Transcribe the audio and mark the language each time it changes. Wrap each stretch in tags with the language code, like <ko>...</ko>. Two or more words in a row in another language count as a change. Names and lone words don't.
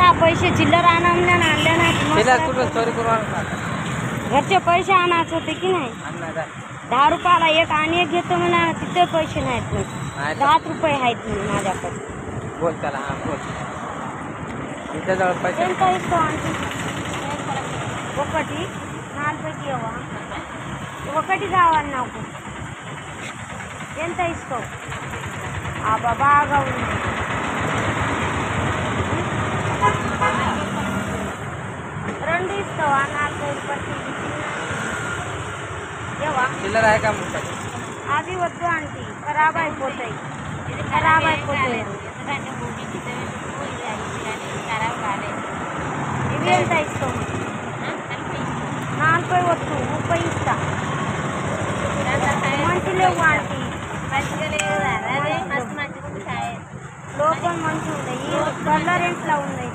<mr>हा पैसे चिल्लर आणल्या नाही, चोरी करून घरचे पैसे आणायचे होते की नाही. 10 रुपयाला एक आणि एक घेतो म्हणा, तिथे पैसे नाहीत. 10 रुपये आहेत माझ्याकडे. बोल त्याला हां बोल तुमच्याजवळ पैसे</mr> <te>ఎంత ఇస్తావు ఆంటీ ఒకటి 4 ఇవ్వవా ఒకటి కావాలి నాకు ఎంత ఇస్తావు బాగా ఉంది రెండు ఇస్తావా 4 రూపాయలకి ఇవ్వవా</te> <mr>చిల్లర आहे का म्हणतात</mr> <te>అవి వద్దు ఆంటీ ఖరాబ్ అయిపోతాయి ఖరాబ్ అయిపోతాయి ఇవి ఎంత ఇస్తావు 40 వద్దు 30 ఇస్తా మంచి లేవు ఆంటీ లోపల మంచిగా ఉన్నాయి కలర్ ఎట్లా ఉన్నాయి</te>